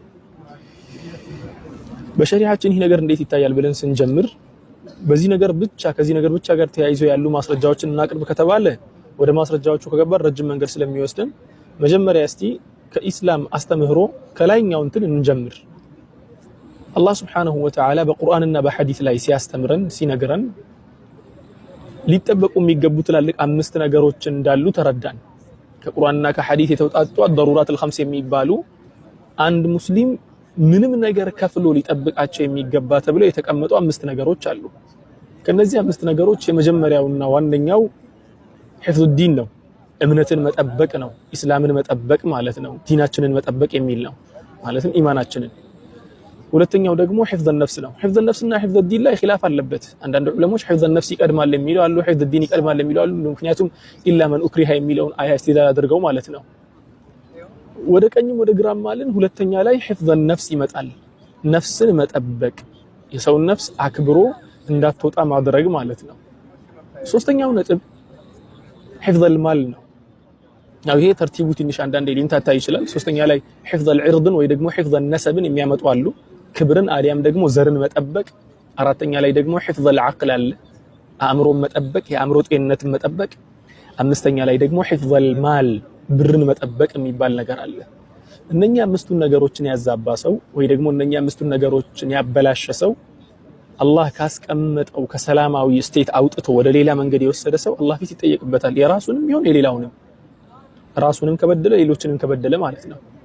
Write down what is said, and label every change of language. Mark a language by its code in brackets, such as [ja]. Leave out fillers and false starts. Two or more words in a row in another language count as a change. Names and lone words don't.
[am] በሸሪዓችን ይህ ነገር እንዴት ይታያል ብለን ስንጀምር በዚህ ነገር ብቻ ከዚህ ነገር ብቻ ጋር ተያይዞ ያሉ ማስረጃዎችን እናቅርብ ከተባለ ወደ ማስረጃዎቹ ከገባን ረጅም መንገድ ስለሚወስደን መጀመሪያ እስቲ ከኢስላም አስተምህሮ ከላይኛው እንትን እንጀምር። አላህ [ar] سبحانه وتعالى [am] በቁርአንና በሐዲስ ላይ ሲያስተምረን ሲነግረን ሊጠበቁ የሚገቡ ትላልቅ 5 ነገሮች እንዳሉ ተረዳን። ከቁርአንና ከሐዲስ የተውጣጡ [ar] ضرورات الخمس [am] የሚባሉ አንድ ሙስሊም ምንም ነገር ከፍሎ ሊጠብቃቸው የሚገባ ተብለው የተቀመጡ 5 ነገሮች አሉ። ከነዚህ 5 ነገሮች የመጀመሪያውና ዋነኛው [ar] حفظ الدين [am] ነው። እምነትን መጠበቅ ነው። ኢስላምን መጠበቅ ማለት ነው። ዲናችንን መጠበቅ የሚል ነው ማለትም ኢማናችንን። ሁለተኛው ደግሞ [ar] حفظ النفس [am] ነው። [ar] حفظ النفس [am] እና [ar] حفظ الدين [am] ላይ ኺላፍ አለበት። አንዳንድ ዑለሞች [ar] حفظ النفس [am] ይቀድማል የሚሉ አሉ፣ [ar] حفظ الدين [am] ይቀድማል የሚሉ አሉ። ምክንያቱም [ar] إلا من أكره [am] የሚለውን አያ استدلال አድርገው ማለት ነው። ወደ ቀኝም ወደ ግራም ማለን ሁለተኛ ላይ [ar] حفظ النفس [am] ይመጣል። ነፍስን መጠበቅ የሰውን ነፍስ አክብሮ እንዳትወጣ ማድረግ ማለት ነው። ሶስተኛው ነጥብ [ar] حفظ المال [am] ነው። ያው ይሄ ተርቲቡ ትንሽ አንዳንዴ ሊንታታ ይችላል። ሶስተኛ ላይ [ar] حفظ العرض [am] ወይ ደግሞ [ar] حفظ النسب [am] የሚያመጡ አሉ፣ ክብርን አሊያም ደግሞ ዘርን መጠበቅ። አራተኛ ላይ ደግሞ [ar] حفظ العقل [am] አለ፣ አእምሮን መጠበቅ፣ የአእምሮ ጤንነትን መጠበቅ። አምስተኛ ላይ ደግሞ [ar] حفظ المال [am] ብርን መጠበቅ የሚባል ነገር አለ። እነኛ 5ቱን ነገሮችን ያዛባ ሰው ወይ ደግሞ እነኛ 5ቱን ነገሮችን ያበላሸ ሰው አላህ ካስቀመጠው ከሰላማዊ ስቴት አውጥቶ ወደ ሌላ መንገድ የወሰደ ሰው አላህ ፊት ይጠየቅበታል። የራሱንም ይሁን የሌላውንም፣ ራሱንም ከበደለ ሌሎችንም ከበደለ ማለት ነው።